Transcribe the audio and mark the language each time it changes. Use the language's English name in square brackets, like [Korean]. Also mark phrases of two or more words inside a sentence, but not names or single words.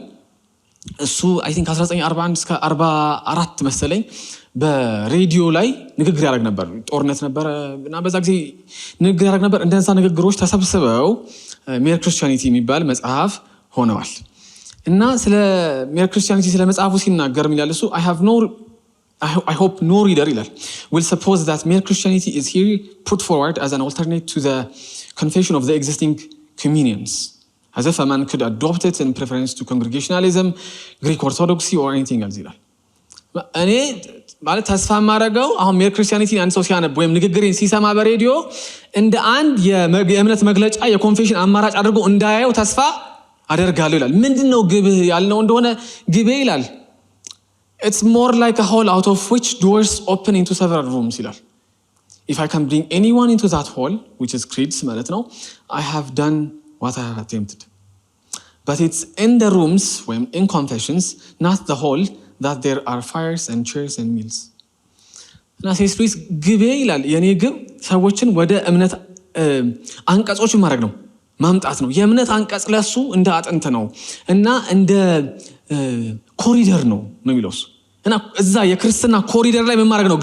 [Amharic] እሱ [English] I think [Amharic] 1941 እስከ 44 መሰለኝ በሬዲዮ ላይ ንግግር ያደርግ ነበር። ጦርነት ነበረ እና በዛ ጊዜ ንግግር ያደርግ ነበር። እንደዛ ንግግሮች ተሰብስበው ሜር ክርስቲያኒቲ የሚባል መጽሐፍ ሆነዋል። እና ስለ ሜር ክርስቲያኒቲ ስለ መጽሐፉ ሲናገር ይላል እሱ [English] I hope no reader will suppose that mere Christianity is here put forward as an alternate to the confession of the existing communions, as if a man could adopt it in preference to Congregationalism, Greek Orthodoxy or anything else [Amharic] ይላል። እኔ ማለት ተስፋ የማደርገው አሁን ሜር ክርስቲያኒቲ አንድ ሰው ሲያነብ ወይም ንግግሬን ሲሰማ በሬዲዮ እንደ አንድ የእምነት መግለጫ የኮንፌሽን አማራጭ አድርጎ እንዳያየው ተስፋ አደርጋለሁ ይላል። ምንድነው ግብህ ያልነው እንደሆነ ግቤ ይላል [English] it's more like a hole out of which doors open into several rooms ይላል። if I can bring anyone into that hole which is creeds [Amharic] ማለት ነው [English] I have done what I have attempted, but it's in the rooms when in confessions not the hole that there are fires and chairs and meals. [Amharic] እና ሴስ ሉዊስ ግቤ ይላል የኔ ግብ ሰዎችን ወደ እምነት አንቀጾች ማድረግ ነው ማምጣት ነው። የእምነት አንቀጽ ለሱ እንደ አጥንት ነው እና እንደ ኮሪደር ነው የሚለው እሱ። እና እዛ የክርስትና ኮሪደር ላይ ምን ማድረግ ነው?